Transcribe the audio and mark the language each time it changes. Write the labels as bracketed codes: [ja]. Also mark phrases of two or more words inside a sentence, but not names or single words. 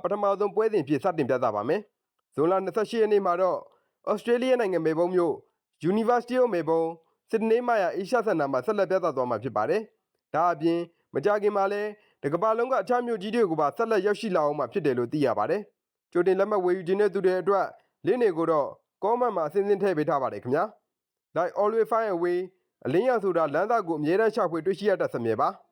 [my] ထမဆုံးပွဲစဉ်ဖြစ်စတင်ပြသပါမယ်ဇွန်လ28ရက်နေ့မှာတော့ဩစတြေးလျနိုင်ငံမေလ်ဘုန်းမြို့ University of Melbourne စစ်ဒနေမာယာအေရှာစင်တာမှာဆက်လက်ပြသသွားမှာဖြစ်ပါတယ်ဒါအပြင်မကြခင်မှာလည်းတကမ္ဘာလုံးကအခြားမြို့ကြီးတွေကိုပါဆက်လက်ရောက်ရှိလာအောင်မှာဖြစ်တယ်လို့သိရပါတယ်။ကြိုတင်လက်မှတ်ဝယ်ယူခြင်းတဲ့သူတွေအတွက်လင်းတွေကိုတော့ comment မှာအစဉ်စဉ်ထည့်ပေးထားပါတယ်ခင်ဗျာ။ [en] Like always find a way [my] အလင်းရောင်ဆိုတာလမ်းသားကိုအမြဲတမ်းရှာဖွေတွေ့ရှိရတတ်စမြဲပါ။